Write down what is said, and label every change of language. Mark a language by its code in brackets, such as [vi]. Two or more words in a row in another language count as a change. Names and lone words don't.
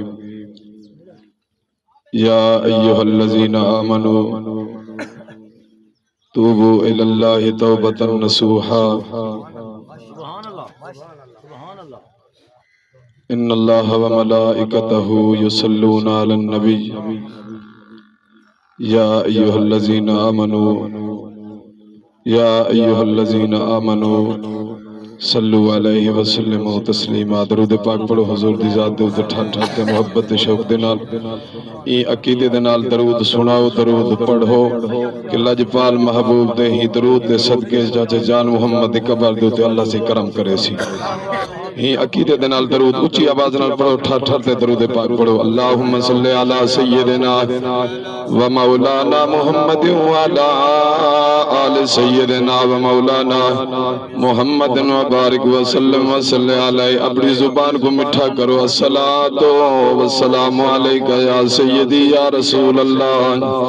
[ar] يا ايها الذين آمنوا توبوا الى الله توبة نصوحا ان الله وملائكته يصلون على النبي يا ايها الذين آمنوا صلوا علیہ وسلم تسلیما. [pa] درود پاک پڑھو حضور دی ذات دے اوتے ٹھٹ ٹھٹ تے محبت تے شوق دے نال ای عقیدے دے نال درود سناؤ درود پڑھو کہ لجپال محبوب دے ہی درود دے صدقے چاچے جان محمد دی قبر دے اوتے اللہ سے کرم کرے سی. ہی عقیدے دے نال درود اونچی آواز نال پڑھو ٹھٹ ٹھٹ تے درود پاک پڑھو. [ar] اللہم صلی علی سیدنا و مولانا محمد وعلی آل سیدنا و مولانا محمد وبارک وسلم وصلی علیہ. [ur] اپنی زبان کو مٹھا کرو. [ar] الصلاۃ والسلام علیک یا سیدی یا رسول اللہ.